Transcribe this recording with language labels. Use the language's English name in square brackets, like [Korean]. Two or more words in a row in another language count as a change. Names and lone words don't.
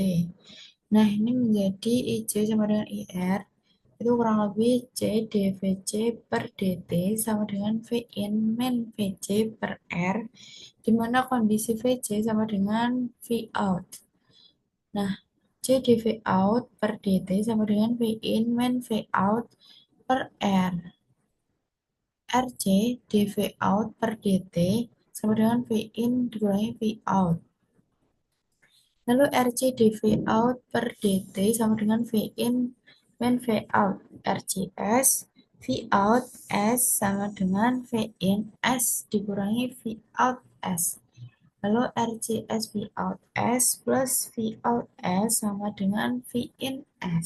[Indonesian] Nah, ini menjadi IC sama dengan IR, itu kurang lebih C dVC per dt sama dengan Vin min VC per R, di mana kondisi VC sama dengan Vout. Nah, C dV out per dt sama dengan V in min V out per R. RC dV out per dt sama dengan V in dikurangi V out. Lalu RC dV out per dt sama dengan V in min V out. RCS V out S sama dengan V in S dikurangi V out S. Lalu RCS V out S plus V out S sama dengan V in S.